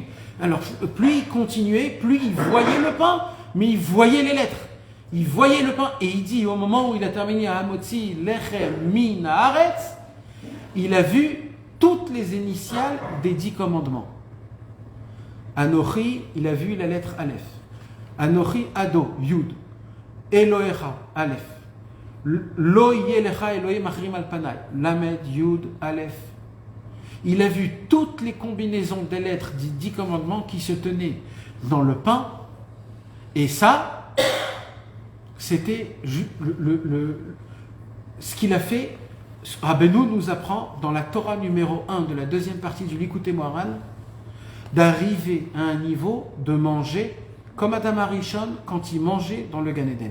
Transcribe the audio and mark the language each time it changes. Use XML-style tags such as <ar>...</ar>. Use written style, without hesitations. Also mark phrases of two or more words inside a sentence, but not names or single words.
<fr>Alors, plus il continuait, plus il voyait le pain, mais il voyait les lettres. Il voyait le pain, et il dit, au moment où il a terminé à</fr> <he>המוציא, לחם מן הארץ,</he> <fr>il a vu toutes les initiales des 10 commandements. Anochi, il a vu la lettre Aleph.</fr> <he>אנכי אדו, יוד. אלוהיך, אלף. לא יהיה לך אלוהים אחרים על פני. למד, יוד, אלף.</he> <fr>Il a vu toutes les combinaisons des lettres des 10 commandements qui se tenaient dans le pain. Et ça, c'était ce qu'il a fait. Rabbeinu nous apprend dans la Torah numéro 1 de la deuxième partie du Likutei Moharan d'arriver à un niveau de manger comme</fr> <he>אדם הראשון</he> <fr>quand il mangeait dans le Gan Eden.</fr>